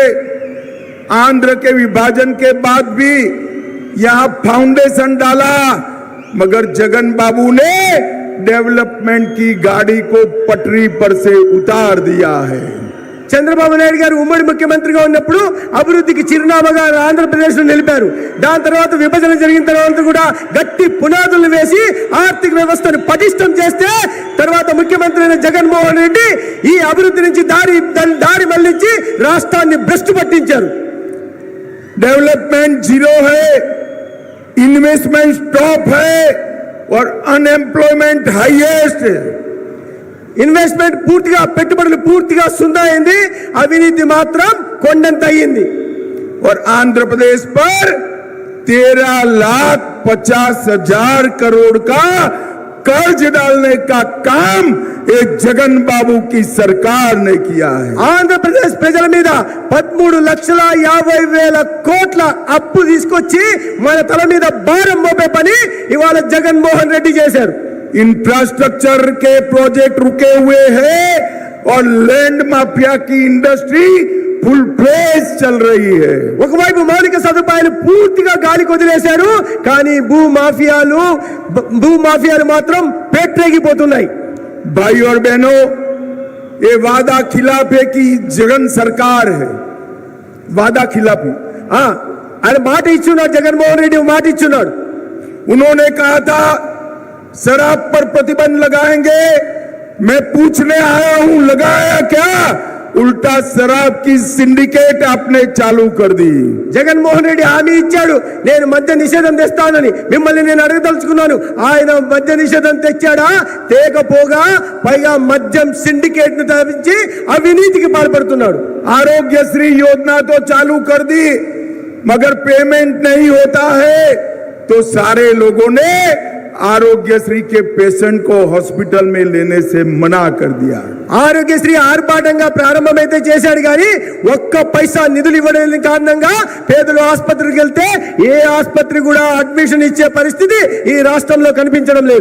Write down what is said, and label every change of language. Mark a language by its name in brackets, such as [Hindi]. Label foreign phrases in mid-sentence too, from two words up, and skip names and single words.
[Hindi] आंध्र के विभाजन के बाद भी यहां फाउंडेशन डाला, मगर जगन बाबू ने डेवलपमेंट की गाड़ी को पटरी पर से उतार दिया है. [Telugu] చంద్రబాబు నాయుడు గారు ఉమ్మడి ముఖ్యమంత్రిగా ఉన్నప్పుడు అభివృద్ధికి చిరునామాగా ఆంధ్రప్రదేశ్ లో నిలిపారు. దాని తర్వాత విభజన జరిగిన తర్వాత కూడా గట్టి పునాదులు వేసి ఆర్థిక వ్యవస్థను పటిష్టం చేస్తే తర్వాత ముఖ్యమంత్రి అయిన జగన్మోహన్ రెడ్డి ఈ అభివృద్ధి నుంచి దారి మళ్లించి రాష్ట్రాన్ని భ్రష్టు పట్టించారు. [Hindi] डेवलपमेंट जीरो है, इन्वेस्टमेंट टॉप है और अनएम्प्लॉयमेंट हाईएस्ट है. [Telugu] ఇన్వెస్ట్మెంట్ పూర్తిగా, పెట్టుబడులు పూర్తిగా సున్నా అయింది, అవినీతి మాత్రం కొండంత అయింది. [Hindi] और आंध्र प्रदेश पर 13,50,000 करोड़ का कर्ज डालने का काम ये जगन बाबू की सरकार ने किया है. [Telugu] ఆంధ్రప్రదేశ్ ప్రజల మీద 13,50,000 కోట్ల అప్పు తీసుకొచ్చి మన తల మీద భారం మోపే పని ఇవాళ జగన్మోహన్ రెడ్డి చేశారు. [Hindi] इंफ्रास्ट्रक्चर के प्रोजेक्ट रुके हुए हैं और [English] land mafia [Hindi] की इंडस्ट्री [English] full fledge [Hindi] चल रही है. [Telugu] ఒకవైపు మౌలిక సదుపాయాలు పూర్తిగా గాలికి వదిలేశారు, కానీ భూ మాఫియాలు మాత్రం పేట్రేగిపోతున్నాయి. [Hindi] भाई और बहनों, ये वादा खिलाफ है कि जगन सरकार है, वादा खिलाफी। [Telugu] ఆయన మాట ఇచ్చున్నాడు, జగన్మోహన్ రెడ్డి మాట ఇచ్చున్నాడు. [Hindi] उन्होंने कहा था शराब पर प्रतिबंध लगाएंगे, मैं पूछने आया हूं लगाया क्या? उल्टा शराब की सिंडिकेट आपने चालू कर दी। [Telugu] జగన్మోహన్ రెడ్డి హామీ ఇచ్చాడు, నేను మద్య నిషేధం తెస్తానని. మిమ్మల్ని నేను అడగదలుచుకున్నాను, ఆయన మద్య నిషేధం తెచ్చాడా? తేకపోగా పైగా మద్యం సిండికేట్ ను స్థాపించి అవినీతికి పాల్పడుతున్నాడు. [Hindi] आरोग्यश्री योजना तो चालू कर दी, मगर पेमेंट नहीं होता है तो सारे लोगों ने आरोग्यश्री के पेशेंट को हॉस्पिटल में लेने से मना कर दिया। [Telugu] ఆరోగ్యశ్రీ ఆర్భాటంగా ప్రారంభమైతే చేశాడు కానీ ఒక్క పైసా నిధులు ఇవ్వలేని కారణంగా పేదలు ఆసుపత్రికి వెళ్తే ఏ ఆసుపత్రి కూడా అడ్మిషన్ ఇచ్చే పరిస్థితి ఈ రాష్ట్రంలో కనిపించడం లేదు.